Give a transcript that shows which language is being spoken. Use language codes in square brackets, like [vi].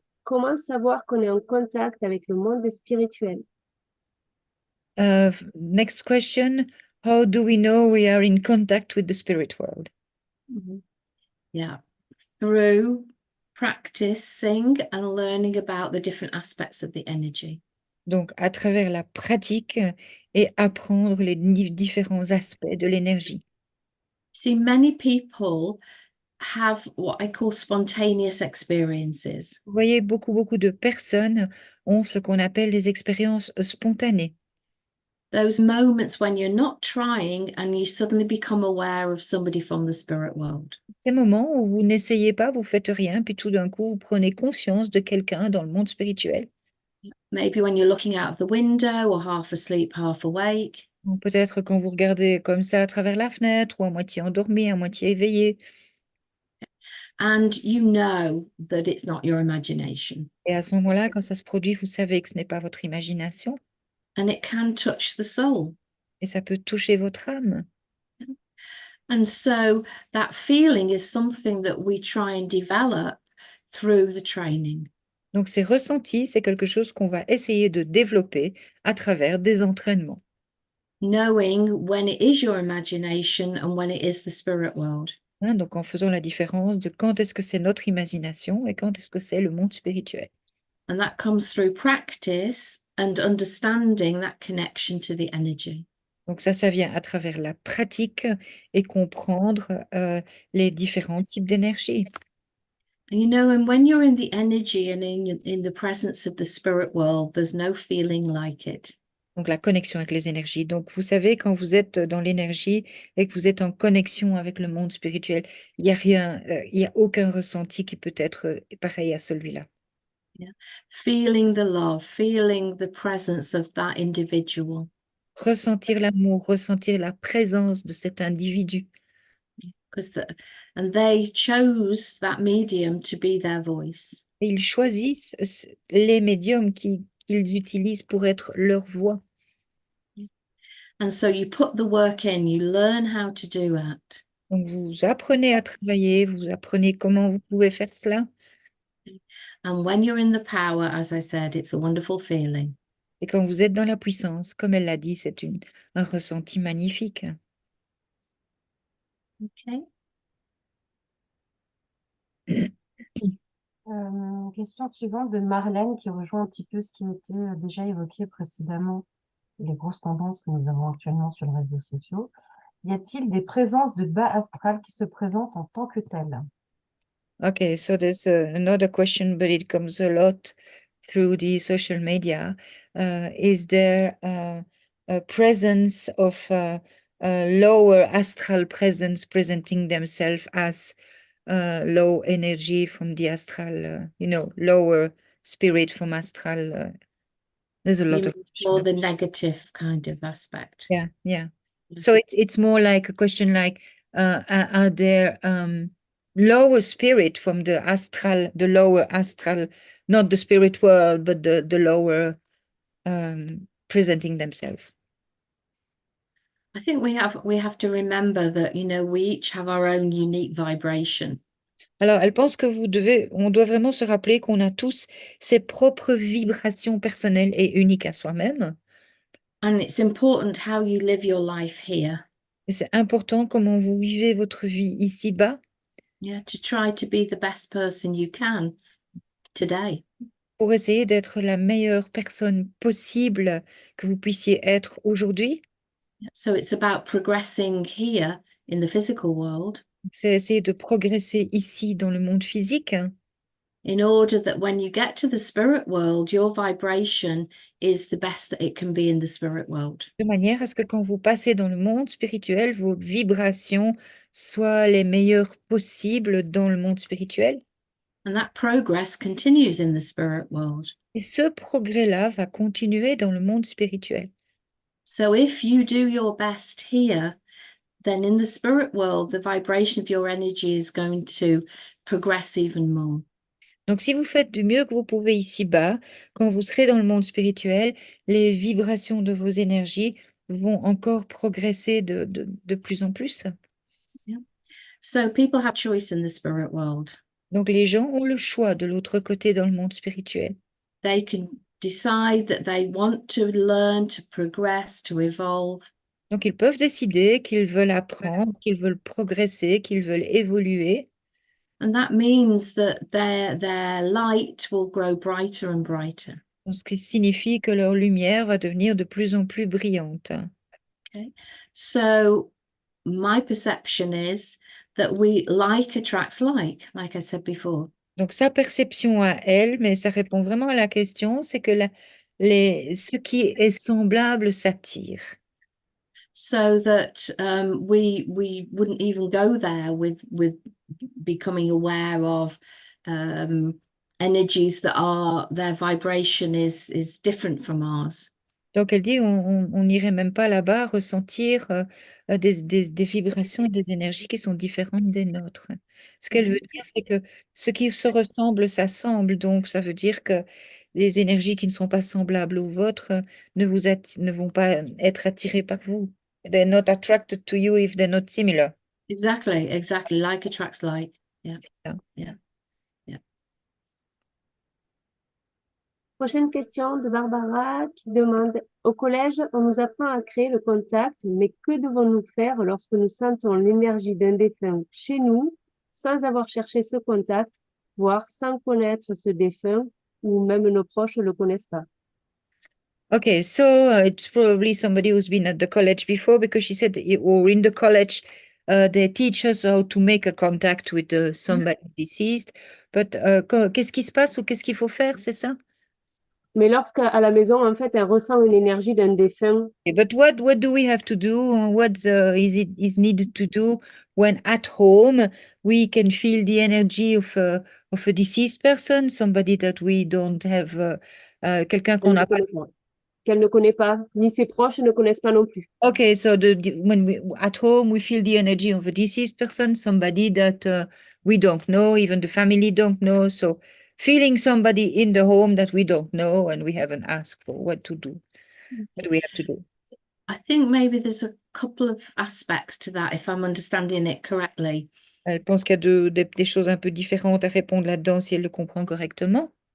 [fr] Comment savoir qu'on est en contact avec le monde spirituel? [en] Next question. How do we know we are in contact with the spirit world? Yeah, through practicing and learning about the different aspects of the energy. [fr] Donc, à travers la pratique et apprendre les différents aspects de l'énergie. [en] See, many people have what I call spontaneous experiences. [fr] Vous voyez, beaucoup de personnes ont ce qu'on appelle les expériences spontanées. [en] Those moments when you're not trying and you suddenly become aware of somebody from the spirit world. [fr] Ces moments où vous n'essayez pas, vous faites rien, puis tout d'un coup, vous prenez conscience de quelqu'un dans le monde spirituel. [en] Maybe when you're looking out of the window or half asleep, half awake. [fr] Ou peut-être quand vous regardez comme ça à travers la fenêtre, ou à moitié endormi, à moitié éveillé. [en] And you know that it's not your imagination. [fr] Et à ce moment-là, quand ça se produit, vous savez que ce n'est pas votre imagination. [en] And it can touch the soul. [fr] Et ça peut toucher votre âme. [en] And so that feeling is something that we try and develop through the training. [fr] Donc ces ressentis, c'est quelque chose qu'on va essayer de développer à travers des entraînements. [en] Knowing when it is your imagination and when it is the spirit world. [fr] Hein, donc en faisant la différence de quand est-ce que c'est notre imagination et quand est-ce que c'est le monde spirituel. [en] And that comes through practice and understanding that connection to the energy. [fr] Donc ça vient à travers la pratique et comprendre les différents types d'énergie. [en] And you know, and when you're in the energy and in the presence of the spirit world, there's no feeling like it. [fr] Donc la connexion avec les énergies. Donc vous savez, quand vous êtes dans l'énergie et que vous êtes en connexion avec le monde spirituel, il n'y a rien, il n'y a aucun ressenti qui peut être pareil à celui-là. [en] Feeling the love, feeling the presence of that individual. [fr] Ressentir l'amour, ressentir la présence de cet individu. [en] And they chose that medium to be their voice. [fr] Et ils choisissent les médiums qu'ils utilisent pour être leur voix. [en] And so you put the work in, you learn how to do that. [fr] Donc vous apprenez à travailler, vous apprenez comment vous pouvez faire cela. [en] And when you're in the power, as I said, it's a wonderful feeling. [fr] Et quand vous êtes dans la puissance, comme elle l'a dit, c'est un ressenti magnifique. [en] Okay. [fr] Question suivante de Marlène qui rejoint un petit peu ce qui a été déjà évoqué précédemment, les grosses tendances que nous avons actuellement sur les réseaux sociaux. Y a-t-il des présences de bas astral qui se présentent en tant que telles? [en] Okay, so there's another question, but it comes a lot through the social media. Is there a presence of lower astral presence presenting themselves as low energy from the astral, lower spirit from astral? There's a lot of Or the negative kind of aspect. yeah. So it's more like a question like, are there lower spirit from the lower astral, not the spirit world, but the lower presenting themselves? I think we have to remember that, we each have our own unique vibration. [fr] Alors, elle pense que on doit vraiment se rappeler qu'on a tous ses propres vibrations personnelles et uniques à soi-même. [en] And it's important how you live your life here. [fr] Et c'est important comment vous vivez votre vie ici-bas. [en] Yeah, to try to be the best person you can today. [fr] Pour essayer d'être la meilleure personne possible que vous puissiez être aujourd'hui. [en] So it's about progressing here in the physical world. [fr] C'est essayer de progresser ici dans le monde physique. [en] In order that when you get to the spirit world, your vibration is the best that it can be in the spirit world. [fr] De manière à ce que quand vous passez dans le monde spirituel, vos vibrations soient les meilleures possibles dans le monde spirituel. [en] And that progress continues in the spirit world. [fr] Et ce progrès-là va continuer dans le monde spirituel. [en] So if you do your best here, then in the spirit world, the vibration of your energy is going to progress even more. [fr] Donc, si vous faites du mieux que vous pouvez ici-bas, quand vous serez dans le monde spirituel, les vibrations de vos énergies vont encore progresser de plus en plus. [en] So people have choice in the spirit world. [fr] Donc, les gens ont le choix de l'autre côté dans le monde spirituel. [en] They can decide that they want to learn, to progress, to evolve. [fr] Donc, ils peuvent décider qu'ils veulent apprendre, qu'ils veulent progresser, qu'ils veulent évoluer. [en] And that means that their light will grow brighter and brighter. [fr] Donc, ce qui signifie que leur lumière va devenir de plus en plus brillante. [en] Okay. So my perception is that like attracts like I said before. [fr] Donc, sa perception à elle, mais ça répond vraiment à la question, c'est que ce qui est semblable s'attire. [en] So that we wouldn't even go there with becoming aware of energies that are their vibration is different from ours. [fr] Donc, elle dit, on n'irait même pas là-bas ressentir des vibrations et des énergies qui sont différentes des nôtres. Ce qu'elle veut dire, c'est que ce qui se ressemble s'assemble. Donc, ça veut dire que les énergies qui ne sont pas semblables aux vôtres ne vont pas être attirées par vous. [en] They're not attracted to you if they're not similar. Exactly. Like attracts like. Yeah. [fr] C'est ça. [en] Yeah. [fr] Prochaine question de Barbara qui demande, au collège, on nous apprend à créer le contact, mais que devons-nous faire lorsque nous sentons l'énergie d'un défunt chez nous, sans avoir cherché ce contact, voire sans connaître ce défunt, ou même nos proches ne le connaissent pas? [en] Okay, so it's probably somebody who's been at the college before because she said, or in the college, they teach us how to make a contact with somebody deceased. [fr] But qu'est-ce qui se passe ou qu'est-ce qu'il faut faire, c'est ça? Mais lorsqu'à la maison, en fait, elle ressent une énergie d'un défunt, [en] Okay, but what do we have to do? What is needed to do when at home we can feel the energy of a deceased person, somebody that we don't have, [fr] quelqu'un qu'on elle ne n'a pas. connaît pas, qu'elle ne connaît pas, ni ses proches ne connaissent pas non plus. [en] Okay, so when we at home we feel the energy of a deceased person, somebody that we don't know, even the family don't know. So feeling somebody in the home that we don't know and we haven't asked for, what to do? What do we have to do? I think maybe there's a couple of aspects to that, if I'm understanding it correctly. [fr] Elle pense qu'il y a des choses un peu différentes à répondre là-dedans si elle le comprend correctement.